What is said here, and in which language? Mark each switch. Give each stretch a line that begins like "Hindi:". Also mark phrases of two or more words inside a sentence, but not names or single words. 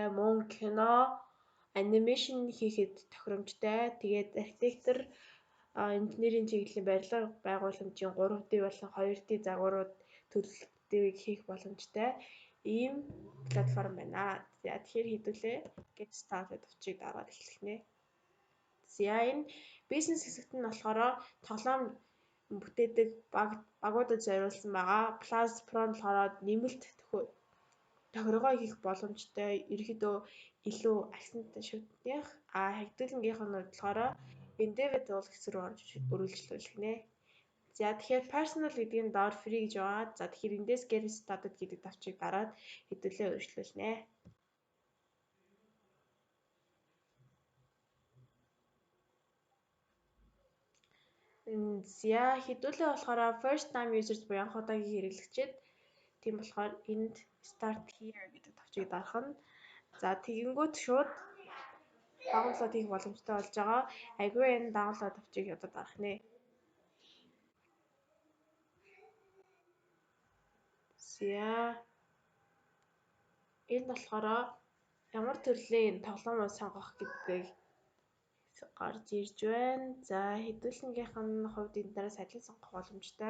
Mongolian: Мөн кино, анимашн хийхэд тохиромжтой. Тэгээд архитектор, инженерийн чиглэлийн барилга байгууламжийн 3D болон 2D загварууд төлөвлөлтийг хийх боломжтой ийм платформ байна. За тэгэхээр хэдүүлээ
English: get started
Mongolian: товчийг дараад эхлэх нэ. За энэ бизнес хэсэгт нь болохоор тоглоом бүтээдэг багуудад зориулсан байгаа. Plus Pro нь болохоор нэмэлт тохиргоо хийх боломжтой. Ерөнхийдөө илүү акцент шүтних. Хэдүүлэнгийнх нь болохоор individual хэсэг рүү орж үргэлжлүүлэх нэ. За тэгэхээр personal гэдэг нь доор free гэж байгаа. За тэгэхээр эндээс
English: get started
Mongolian: гэдэг тавчийг дараад хэдүүлээ үргэлжлүүлнэ. За хэдүүлээ болохоор
English: first time users
Mongolian: буюу анх удаагийн хэрэглэгчид тийм болохоор энд
English: start here
Mongolian: гэдэг тавчийг дарах нь. За тэгэнгүүт шууд дагуулад хийх боломжтой болж байгаа.
English: Agree and download
Mongolian: тавчийг одоо дарах нэ. За энэ болохоор ямар төрлийн тоглоомоо сонгох гэдгийг гарч ирж байна. За хэдүүлэнгийнх нь хувьд энэ дараа салин сонгох боломжтой.